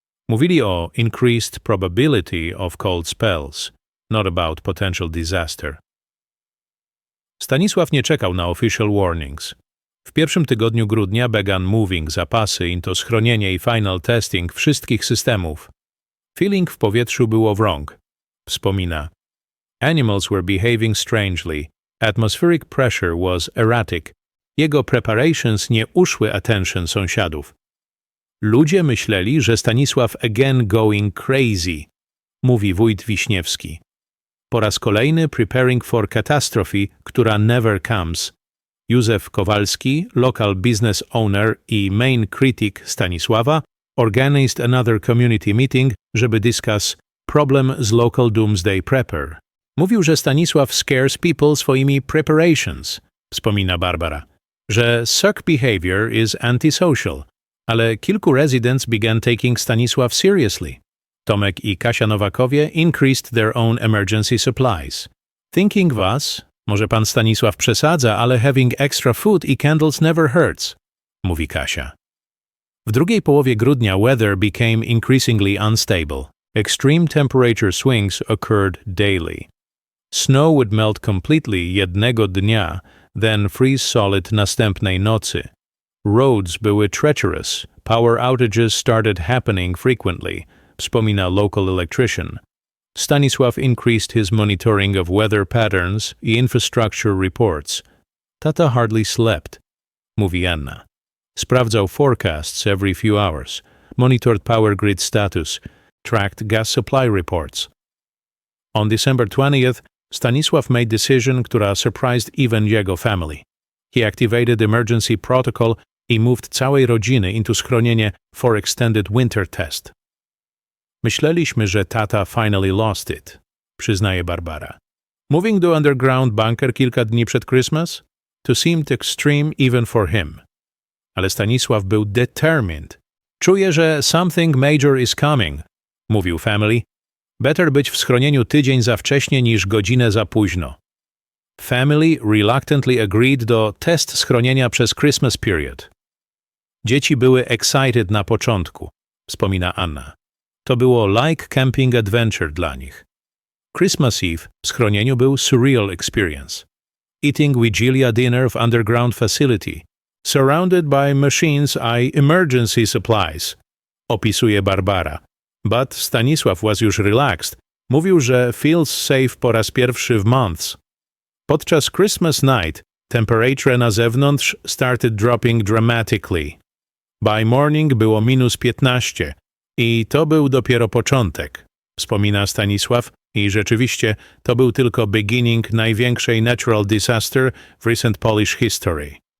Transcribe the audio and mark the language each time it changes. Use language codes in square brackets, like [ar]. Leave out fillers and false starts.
[pl] Mówili o [en] increased probability of cold spells, not about potential disaster. [pl] Stanisław nie czekał na [en] official warnings. [pl] W pierwszym tygodniu grudnia [en] began moving [pl] zapasy into schronienie i [en] final testing [pl] wszystkich systemów. [en] Feeling [pl] w powietrzu było [en] wrong, [pl] wspomina. [en] Animals were behaving strangely. Atmospheric pressure was erratic. [pl] Jego preparations nie uszły attention sąsiadów. Ludzie myśleli, że Stanisław [en] again going crazy, [pl] mówi wójt Wiśniewski. Po raz kolejny [en] preparing for catastrophe, [pl] która [en] never comes. Józef Kowalski, local business owner i main critic Stanisława, organized another community meeting, [pl] żeby [en] discuss problem z local doomsday prepper. [pl] Mówił, że [en] Stanisław scares people [pl] swoimi [en] preparations, [pl] wspomina [en] Barbara, że suck behavior is antisocial, [pl] ale kilku [en] residents began taking Stanisław seriously. Tomek i Kasia Nowakowie increased their own emergency supplies. Thinking of us, [pl] może pan Stanisław przesadza, [en] ale having extra food i candles never hurts, mówi Kasia. [pl] W drugiej połowie grudnia [en] weather became increasingly unstable. Extreme temperature swings occurred daily. Snow would melt completely [pl] jednego dnia, [en] then freeze solid [pl] następnej nocy. [en] Roads były treacherous, power outages started happening frequently, [pl] wspomina [en] local electrician. Stanisław increased his monitoring of weather patterns i infrastructure reports. Tata hardly slept, mówi Anna. [pl] Sprawdzał [en] forecasts every few hours, monitored power grid status, tracked gas supply reports. On December 20th, Stanisław made decision, [pl] która [en] surprised even jego family. He activated emergency protocol i moved [pl] całej rodziny [en] into schronienie for extended winter test. [pl] Myśleliśmy, że tata [en] finally lost it, [pl] przyznaje Barbara. [en] Moving to underground bunker [pl] kilka dni przed [en] Christmas? To seemed extreme even for him. Ale Stanisław był determined. [pl] Czuję, że [en] something major is coming, [pl] mówił [en] family. Better [pl] być w schronieniu tydzień za wcześnie niż godzinę za późno. [en] Family reluctantly agreed do test [pl] schronienia przez [en] Christmas period. [pl] Dzieci były [en] excited [pl] na początku, wspomina Anna. To było [en] like camping adventure [pl] dla nich. [en] Christmas Eve [pl] w schronieniu był [en] surreal experience. Eating Vigilia dinner w underground facility, surrounded by machines i emergency supplies, [pl] opisuje [en] Barbara. But Stanisław was już relaxed. [pl] Mówił, że [en] feels safe [pl] po raz pierwszy w [en] months. Podczas Christmas night temperature [pl] na zewnątrz [en] started dropping dramatically. By morning [pl] było -15 i to był dopiero początek, wspomina Stanisław, i rzeczywiście to był tylko beginning największej [en] natural disaster [pl] w [en] recent Polish history.